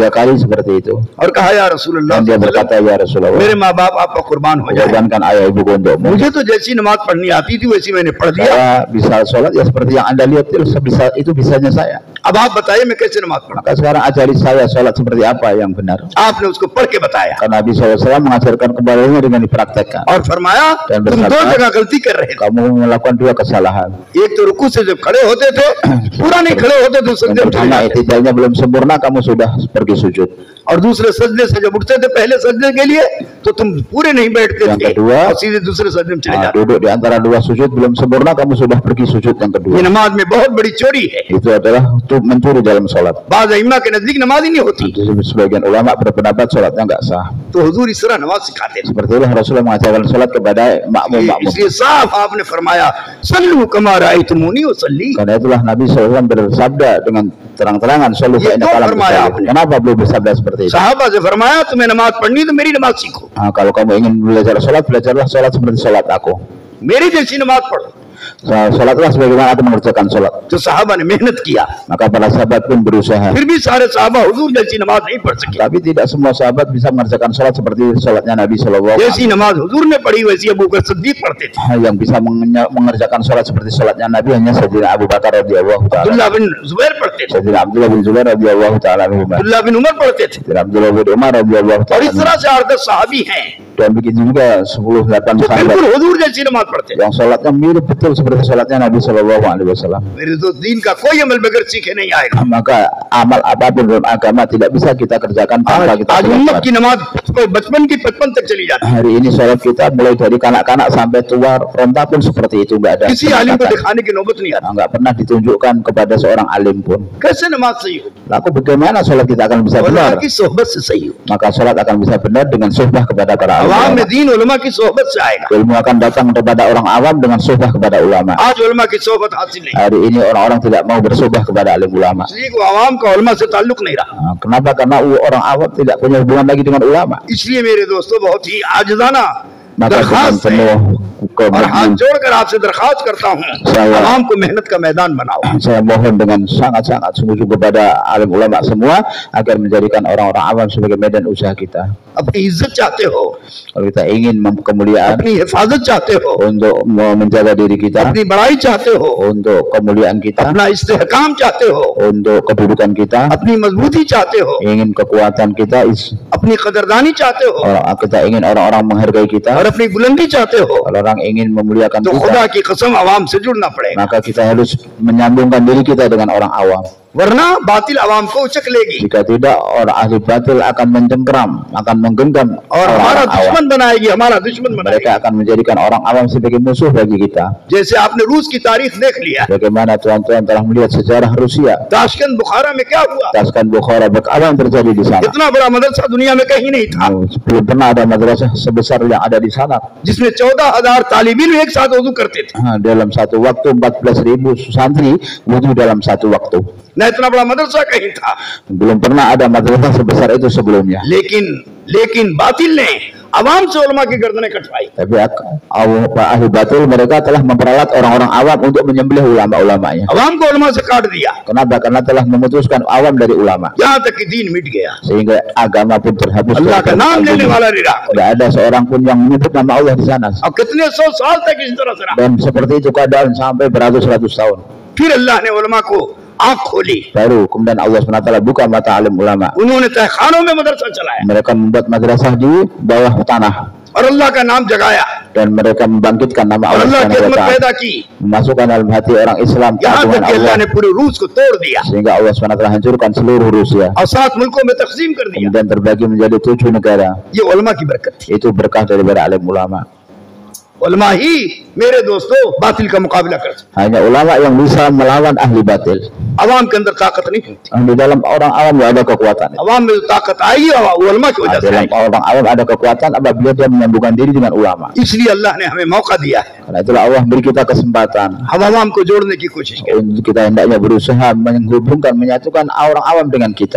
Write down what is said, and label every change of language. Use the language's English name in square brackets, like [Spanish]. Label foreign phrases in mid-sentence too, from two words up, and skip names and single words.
[Indonesian] 3 kali seperti itu. [Hindi] और कहा [Arabic] يا رسول الله, [Indonesian] Dan dia berkata, [Arabic] "يا رسول الله, [Hindi] मेरे माँ बाप आपका कुर्बान हो जाए, [Indonesian] korbankan ayah ibuku untukmu. [Hindi] मुझे तो जैसी नमाज पढ़नी आती थी वैसी मैंने पढ़ दिया, [Indonesian] Saya bisa sholat ya seperti yang Anda lihat, itu bisanya saya. [Hindi] अब आप बताइए मैं कैसे नमाज पढ़ा। [Indonesian] Maka sekarang ajari saya sholat seperti apa yang benar." [Hindi] आपने उसको पढ़ के बताया [Indonesian] Karena Nabi SAW mengajarkan kepadanya dengan dipraktekkan. [Hindi] और फरमाया [Indonesian] Dan [Hindi] तुम [Indonesian] bersabda, [Hindi] 2 जगह गलती कर रहे थे, [Indonesian] Kamu melakukan 2 kesalahan. [Hindi] एक तो रुकू से जब खड़े होते थे पूरा नहीं खड़े होते तो [Indonesian] Yang [Hindi] सजदे में चले [Indonesian] pertama, [Hindi] जाते थे, [Indonesian] itidalnya belum sempurna, kamu sudah pergi sujud. [Hindi] और दूसरे सजदे से जब उठते थे पहले सजदे के लिए तो तुम पूरे नहीं बैठते [Indonesian] Yang [Hindi] थे [Indonesian] kedua, [Hindi] और सीधे दूसरे सजदे में चले [Indonesian] Nah, [Hindi] जाते। [Indonesian] duduk di antara 2 sujud belum sempurna, kamu sudah pergi sujud yang [Hindi] ये [Indonesian] kedua. [Hindi] नमाज में बहुत बड़ी चोरी है, [Indonesian] Itu adalah untuk mencuri dalam sholat. [Hindi] बाज़ इमाम के नजदीक नमाज ही नहीं होती, [Indonesian] Sebagian ulama berpendapat sholatnya nggak sah. [Hindi] तो हुजूर इस तरह नमाज सिखाते थे। [Indonesian] Seperti itulah Rasulullah mengajarkan sholat kepada makmum-makmum. [Hindi] इसलिए साफ आपने फरमाया [Arabic] صلوا كما رأيتموني أصلي, [Indonesian] Karena itulah Nabi SAW bersabda dengan terang-terangan, [Arabic] "صل فإنك لم تصل." [Indonesian] Kenapa beliau bersabda seperti itu? [Hindi] साहबा से फरमाया तुम्हें नमाज पढ़नी तो मेरी नमाज सीखो, [Indonesian] Nah, kalau kamu ingin belajar sholat, belajarlah sholat seperti sholat aku. [Hindi] मेरी जैसी नमाज पढ़ो। [Indonesian] Sholatlah sebagaimana aku mengerjakan sholat. [Hindi] तो साहबा ने मेहनत किया, [Indonesian] Maka para sahabat pun berusaha. [Hindi] फिर भी सारे साहबा हुजूर जैसी नमाज नहीं पढ़ सके, [Indonesian] Tapi tidak semua sahabat bisa mengerjakan sholat seperti sholatnya Nabi SAW. [Hindi] जैसी नमाज हुजूर ने पढ़ी वैसी अबू बकर सिद्दीक पढ़ते थे, [Indonesian] Yang bisa mengerjakan sholat seperti sholatnya Nabi hanya Sayyidina Abu Bakar [Arabic] رضي الله تعالى. [Hindi] अब्दुल्लाह बिन जुबैर पढ़ते थे, [Indonesian] Sayyidina Abdullah bin Zubair [Arabic] رضي الله تعالى عنه. [Hindi] अब्दुल्लाह बिन उमर पढ़ते थे, [Indonesian] Sayyidina Abdullah bin Umar radhiyallahu [Hindi] और [Indonesian] taala [Hindi] इस [Indonesian] anhu. [Hindi] तरह से 8-10 साहबी हैं [Indonesian] Dan begitu juga 10-8 [Hindi] जो [Indonesian] sahabat [Hindi] बिल्कुल हुजूर जैसी नमाज पढ़ते थे। [Indonesian] yang sholatnya mirip betul seperti sholatnya Nabi [Arabic] صلى الله عليه وسلم. [Hindi] मेरे तो दीन का कोई अमल बगैर सीखे नहीं आएगा। [Indonesian] Maka amal apapun dalam agama tidak bisa kita kerjakan tanpa kita [Hindi] आज उम्मत [Indonesian] belajar. [Hindi] की नमाज बचपन की 55 तक चली जाती है, [Indonesian] Hari ini sholat kita mulai dari kanak-kanak sampai tua renta pun seperti itu, nggak ada [Hindi] किसी आलिम को [Indonesian] peningkatan. [Hindi] दिखाने की नौबत नहीं आती। [Indonesian] Nggak pernah ditunjukkan kepada seorang alim pun. [Hindi] कैसे नमाज सही हो? [Indonesian] Lalu bagaimana sholat kita akan bisa benar? [Hindi] उलमा की सोहबत से सही हो, [Indonesian] Maka sholat akan bisa benar dengan suhbah kepada para [Hindi] अवाम [Indonesian] ulama. [Hindi] में दीन उलमा की सोहबत से आएगा। [Indonesian] Ilmu akan datang kepada orang awam dengan suhbah kepada ulama. [Hindi] आज उलमा की सोहबत हासिल नहीं, [Indonesian] Hari ini orang-orang tidak mau bersuhbah kepada alim ulama. [Hindi] इसलिए को अवाम का उलमा से ताल्लुक नहीं रहा। [Indonesian] Nah, kenapa? Karena orang awam tidak punya hubungan lagi dengan ulama. [Hindi] इसलिए मेरे दोस्तों बहुत ही आजिज़ाना [Indonesian] Maka dengan [Hindi] दरखास्त है [Indonesian] penuh [Hindi] और हाथ [Indonesian] kemudian [Hindi] जोड़कर आपसे दरखास्त करता हूँ, अवाम को मेहनत का मैदान बनाओ। [Indonesian] saya mohon dengan sangat-sangat sungguh kepada alim ulama semua agar menjadikan orang-orang awam sebagai medan usaha kita. [Hindi] अपनी इज्जत चाहते हो, [Indonesian] Kalau kita ingin kemuliaan, [Hindi] अपनी हिफाजत चाहते हो, [Indonesian] untuk menjaga diri kita, [Hindi] अपनी बड़ाई चाहते हो, [Indonesian] untuk kemuliaan kita, [Hindi] अपना इस्तेहकाम चाहते हो, [Indonesian] untuk kedudukan kita, [Hindi] अपनी मजबूती चाहते हो, [Indonesian] ingin kekuatan kita, [Hindi] अपनी कदरदानी चाहते हो [Indonesian] kita ingin orang-orang menghargai kita, [Hindi] और अपनी बुलंदी चाहते हो, [Indonesian] kalau orang ingin memuliakan [Hindi] तो खुदा [Indonesian] kita, [Hindi] की कसम अवाम से जुड़ना पड़ेगा, [Indonesian] maka kita harus menyambungkan diri kita dengan orang awam. [Hindi] वरना बातिल अवाम को उचक लेगी [Indonesian] Jika tidak, orang ahli batil akan mencengkeram, akan menggenggam [Hindi] और हमारा [Indonesian] orang awam. [Hindi] दुश्मन बनाएगी, हमारा दुश्मन बनाएगी। [Indonesian] Mereka akan menjadikan orang awam sebagai musuh bagi kita. [Hindi] जैसे आपने रूस की तारीख देख लिया, [Indonesian] Bagaimana tuan-tuan telah melihat sejarah Rusia, [Hindi] ताशकंद बुखारा में क्या हुआ? [Indonesian] Taskan Bukhara, apa yang terjadi di sana? [Hindi] इतना बड़ा मदरसा दुनिया में कहीं नहीं था, [Indonesian] Belum pernah ada madrasah sebesar yang ada di sana. [Hindi] जिसमें 14,000 तालिबीन एक साथ वजू करते थे। [Indonesian] Dalam satu waktu 14.000 santri wudhu dalam satu waktu. [Hindi] न इतना बड़ा मदरसा कहीं था, [Indonesian] Belum pernah ada madrasah sebesar itu sebelumnya. [Hindi] लेकिन बातिल ने आवाम से उलमा की गर्दनें कटवाई। [Indonesian] Tapi ahli batil mereka telah memperalat orang-orang awam untuk menyembelih ulama-ulamanya. [Hindi] आवाम को उलमा से काट दिया, [Indonesian] Kenapa? Karena telah memutuskan awam dari ulama, [Hindi] यहाँ तक कि दीन मिट गया। [Indonesian] sehingga agama pun terhapus. [Hindi] अल्लाह का नाम लेने वाला नहीं रहा। [Indonesian] Tidak ada seorang pun yang menyebut nama Allah di sana. [Hindi] अब कितने सौ साल तक इस तरह से रहा। [Indonesian] Dan seperti itu keadaan sampai beratus-ratus tahun. [Hindi] फिर अल्लाह ने उलमा को आँख खोली, [Indonesian] Baru kemudian Allah SWT buka mata alim ulama. [Hindi] उन्होंने तहखानों में मदरसा चलाया [Indonesian] Mereka membuat madrasah di bawah tanah [Hindi] और अल्लाह का नाम जगाया [Indonesian] dan mereka membangkitkan nama [Hindi] और [Indonesian] Allah [Hindi] अल्लाह की [Indonesian] SWT, [Hindi] अजमत पैदा की, [Indonesian] memasukkan dalam hati orang Islam [Hindi] यहाँ तक [Indonesian] keagungan [Hindi] कि अल्लाह [Indonesian] Allah, [Hindi] ने पूरे रूस को तोड़ दिया [Indonesian] sehingga Allah SWT hancurkan seluruh Rusia, [Hindi] और 7 मुल्कों में तकसीम कर दिया। [Indonesian] kemudian terbagi menjadi 7 negara. [Hindi] ये उलमा की बरकत थी। [Indonesian] Itu berkah daripada alim ulama. [Hindi] उलमा ही मेरे दोस्तों बातिल का मुकाबला कर सकते। [Indonesian] Hanya ulama yang bisa melawan ahli batil. [Hindi] अवाम के अंदर ताकत नहीं होती, [Indonesian] Di dalam orang awam tidak ada kekuatan. [Hindi] अवाम में जो ताकत आई उलमा की वजह से [Indonesian] Dalam [Hindi] आई। [Indonesian] orang awam ada kekuatan apabila dia menyambungkan diri dengan ulama. [Hindi] इसलिए अल्लाह ने हमें मौका दिया है, [Indonesian] Karena itulah Allah beri kita kesempatan [Hindi] हम अवाम को जोड़ने की कोशिश करें, [Indonesian] untuk kita hendaknya berusaha menghubungkan, menyatukan orang awam dengan kita.